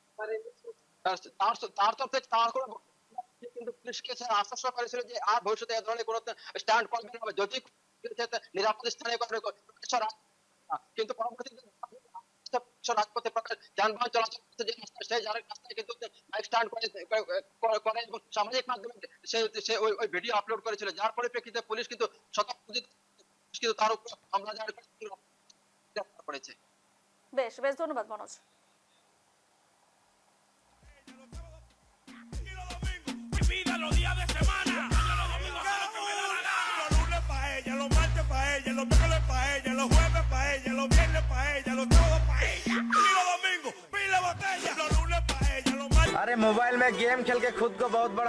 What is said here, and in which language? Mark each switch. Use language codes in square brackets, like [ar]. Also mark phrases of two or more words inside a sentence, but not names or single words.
[bn] তার তরফ থেকে তার কোনো কিন্তু পুলিশকে আশ্বাস করেছিল যে আর ভবিষ্যতে এই ধরনের কোনো স্ট্যান্ড করবে না, যদি নিরাপদ স্থানে কিন্তু পরবর্তীতে রাজপথে যানবাহন চলাচল করতে যে সেই রাস্তায় কিন্তু বাইক স্ট্যান্ড করে এবং সামাজিক মাধ্যমে সে ওই ভিডিও আপলোড করেছিল, যার পরিপ্রেক্ষিতে পুলিশ কিন্তু সতর্ক কিন্তু তার উপর হামলা করেছে। বেশ বেশ ধন্যবাদ মনোজ। [es] Vida los días de semana. Los domingos hago lo que me da la gana. Los lunes pa' ella, los martes pa' ella, los miércoles pa' ella, los jueves pa' ella, los viernes pa' ella, los sábados pa' ella. Y los domingos, pila botella. Los lunes pa' ella, los martes. [hi] अरे मोबाइल में गेम खेल के खुद को बहुत बड़ा